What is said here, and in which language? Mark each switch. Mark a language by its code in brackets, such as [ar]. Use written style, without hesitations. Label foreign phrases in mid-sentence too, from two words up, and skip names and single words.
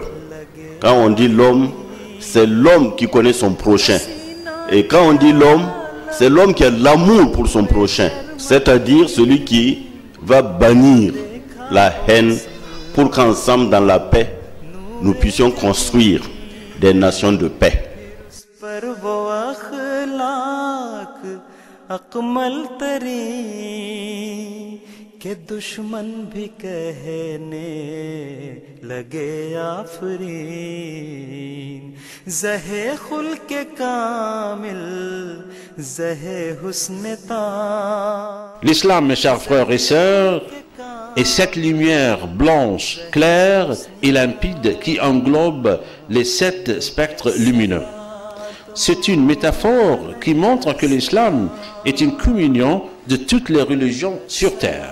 [fr] Quand on dit l'homme, c'est l'homme qui connaît son prochain. Et quand on dit l'homme, c'est l'homme qui a l'amour pour son prochain. C'est-à-dire celui qui va bannir la haine pour qu'ensemble, dans la paix, nous puissions construire des nations de paix. [ur] کے دشمن بھی کہنے لگے آفرین زہے کھل کے کامل زہے حسن تا. [fr] L'islam, mes chers frères et sœurs, est cette lumière blanche, claire et limpide qui englobe les 7 spectres lumineux. C'est une métaphore qui montre que l'islam est une communion de toutes les religions sur terre.